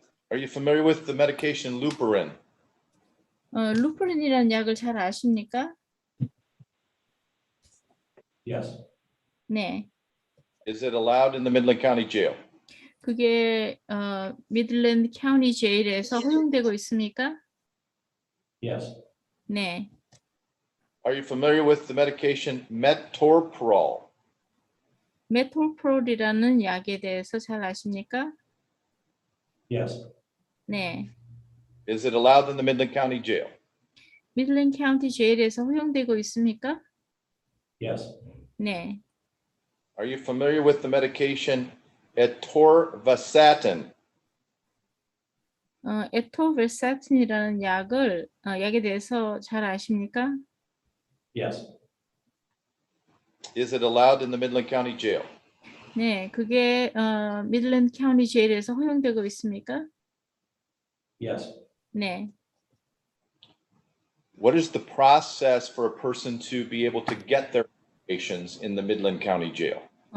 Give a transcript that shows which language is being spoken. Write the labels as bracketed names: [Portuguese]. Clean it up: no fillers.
[English] Are you familiar with the medication Luperin? [Korean] 루프린이라는 약을 잘 아십니까? [English] Yes. [Korean] 네. [English] Is it allowed in the Midland County Jail? [Korean] 그게 미들랜드 카운티 제일에서 허용되고 있습니까? [English] Yes. [Korean] 네. [English] Are you familiar with the medication Metorpral? [Korean] 메톨프롤이라는 약에 대해서 잘 아십니까? [English] Yes. [Korean] 네. [English] Is it allowed in the Midland County Jail? [Korean] 미들랜드 카운티 제일에서 허용되고 있습니까? [English] Yes. [Korean] 네. [English] Are you familiar with the medication Atorvastatin? [Korean] 에토베사틴이라는 약에 대해서 잘 아십니까? [English] Yes. Is it allowed in the Midland County Jail? [Korean] 네, 그게 미들랜드 카운티 제일에서 허용되고 있습니까? [English] Yes. [Korean] 네. [English] What is the process for a person to be able to get their medications in the Midland County Jail?